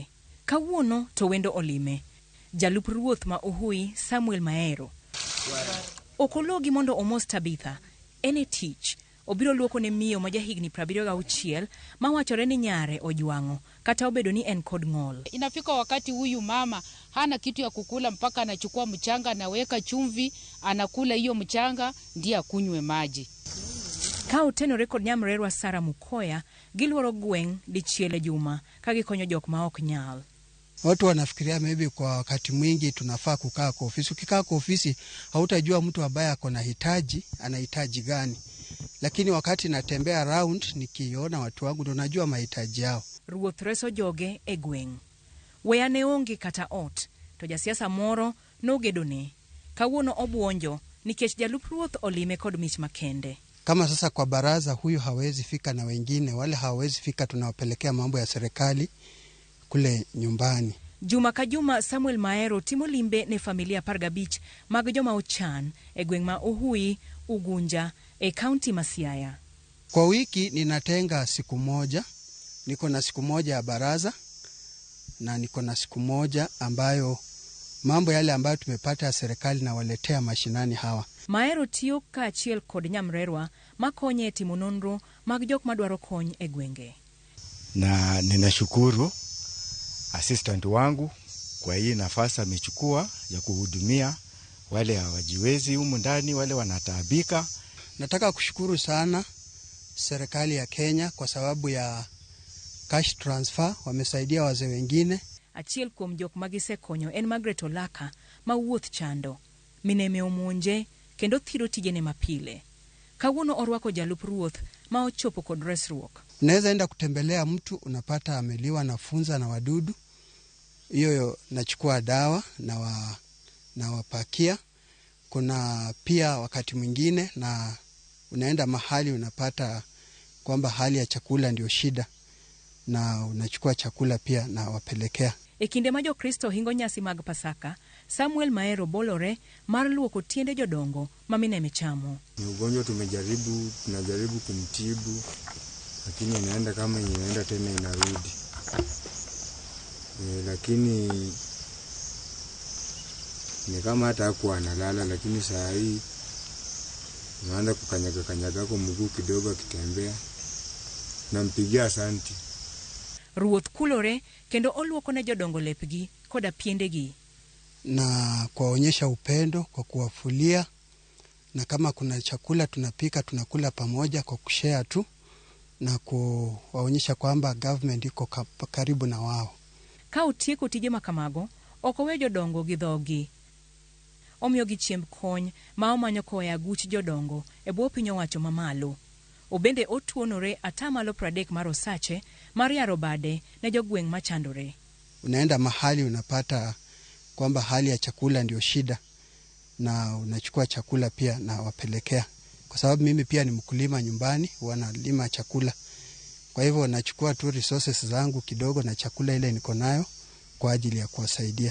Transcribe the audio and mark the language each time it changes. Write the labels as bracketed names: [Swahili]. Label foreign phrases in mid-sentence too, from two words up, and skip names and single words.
[Luo (Kenya and Tanzania)] Kawuono to wendo olime. Jalup ruoth ma Uhui Samuel Maero okologi mondo omos Tabitha. Ene tich obiro luoko ne miyo ma jahigni 76 ma wachore ni nyare ojwango kata obedo ni en kod ng'ol. [Swahili] Inafika wakati huyu mama hana kitu ya kukula mpaka anachukua mchanga anaweka chumvi anakula hiyo mchanga ndiye akunywe maji. [Luo (Kenya and Tanzania)] Ka otenore kod nyamrerwa Sara Mukoya giluoro gweng' dichiel juma ka gikonyo jok ma ok nyal. [Swahili] Watu wanafikiria maybe kwa wakati mwingi tunafaa kukaa kwa ofisi. Ukikaa kwa ofisi hautajua mtu ambaye anahitaji gani. Lakini wakati natembea around nikiona watu wangu ndo najua mahitaji yao. [Luo (Kenya and Tanzania)] Ruoth reso joge e gweng'. Wea ne onge kata ot to jasiasa moro nogedone. Kawuono obuonjo nikech jalup ruoth olime kod mich makende. [Swahili] Kama sasa kwa baraza huyu hawezi fika na wengine wale hawezi fika, tunawapelekea mambo ya serikali kule nyumbani. [Luo (Kenya and Tanzania)] Juma ka juma Samuel Maero timo limbe ne familia 15 mag joma ochan e gweng' ma Uhui Ugunja e kaunti ma Siaya. [Swahili] Kwa wiki ninatenga siku moja, niko na siku moja ya baraza na niko na siku moja ambayo mambo yale ambayo tumepata ya serikali na waletea mashinani hawa. [Luo (Kenya and Tanzania)] Maero tiyo ka achiel kod nyamrerwa makonye e timo nonro mag jok madwaro kony e gwenge. [Swahili] Na ninashukuru assistant wangu kwa hii nafasi amechukua ya kuhudumia wale hawajiwezi humu ndani, wale wanataabika. Nataka kushukuru sana serikali ya Kenya kwa sababu ya [English] cash transfer, [Swahili] wamesaidia wazee wengine. [Luo (Kenya and Tanzania)] Achiel kuom jok magisekonyo en Margaret Olaka ma wuoth chando. Mineme omonje kendo thiro tijene mapile. Kawuono orwako jalup ruoth ma ochopo kod resruok. [Swahili] Unaweza enda kutembelea mtu unapata ameliwa na funza na wadudu. Hiyo nachukua dawa na wapakia. Kuna pia wakati mwingine na unaenda mahali unapata kwamba hali ya chakula ndio shida na unachukua chakula pia na wapelekea. [Luo (Kenya and Tanzania)] Ekinde ma Jokristo hingo nyasi mag Pasaka, Samuel Maero bolore mar luoko tiende jodongo ma mineme chamo. [Swahili] Ni ugonjwa tunajaribu kumtibu, lakini inaenda kama inaenda tena inarudi. Lakini ni kama hata hakuwa analala, lakini saa hii naanza kukanyaga kwa mguu kidogo akitembea. Nampigia asante. [Luo (Kenya and Tanzania)] Ruoth kulore kendo oluoko ne jodongo lepgi koda piendegi. [Swahili] Na kuwaonyesha upendo kwa kuwafulia, na kama kuna chakula tunapika tunakula pamoja kwa kushare tu, na kuwaonyesha kwamba government iko karibu na wao. [Luo (Kenya and Tanzania)] Ka otieko tije makamago, okowe jodongo gi dhogi. Omiyo gi chiemb kony ma omanyo koya aguch jodongo e bwo piny owacho mamalo. Obende otuonore atamalo 30 mar osache mar yaro bade ne jogweng' machandore. [Swahili] Unaenda mahali unapata kwamba hali ya chakula ndio shida na unachukua chakula pia na wapelekea. Kwa sababu mimi pia ni mkulima nyumbani, wanalima chakula. Kwa hivyo nachukua tu resources zangu kidogo na chakula ile niko nayo kwa ajili ya kuwasaidia.